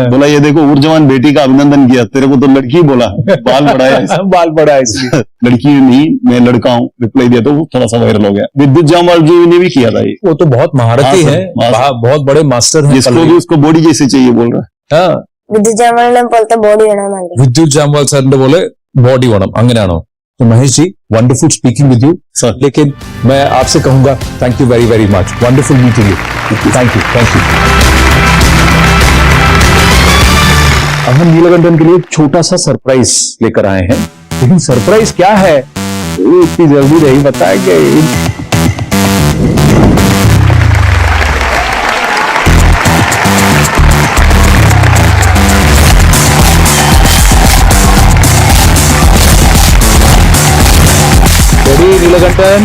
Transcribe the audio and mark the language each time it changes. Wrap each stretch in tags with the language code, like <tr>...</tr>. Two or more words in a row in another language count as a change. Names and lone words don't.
<hi>बोला ये देखो उर्जवान बेटी का अभिनंदन किया, तेरे को तो लड़की बोला, बाल बढ़ाया। बाल बड़ा है इसलिए। लड़की नहीं, मैं लड़का हूँ, रिप्लाई दिया तो वो थोड़ा सा वायरल हो गया। विद्युत जामवाल जी ने भी किया था ये। वो तो बहुत महारथी हाँ, है, हाँ, बहुत बड़े मास्टर हैं। जिसको भी उसको बॉडी जैसे चाहिए बोल रहा है। हाँ,</hi> <ml>വിദ്യുത് ജാമലിനെ പോലത്തെ ബോഡി വേണമെന്നുണ്ട്. വിദ്യുത് ജാംവാൽ സാറിന്റെ പോലെ ബോഡി വേണം, അങ്ങനെയാണോ?</ml> <hi>तो महेश जी,</hi> <en>wonderful speaking with you</en> <hi>सर। लेकिन मैं आपसे कहूंगा</hi> <en>thank you very very much, wonderful meeting you. thank you, thank you.</en> <hi>अब हम नीलकंठन के लिए एक छोटा सा सरप्राइज लेकर आए हैं, लेकिन सरप्राइज क्या है वो इतनी जल्दी नहीं बताएंगे। रेडी नीलकंठन?</hi>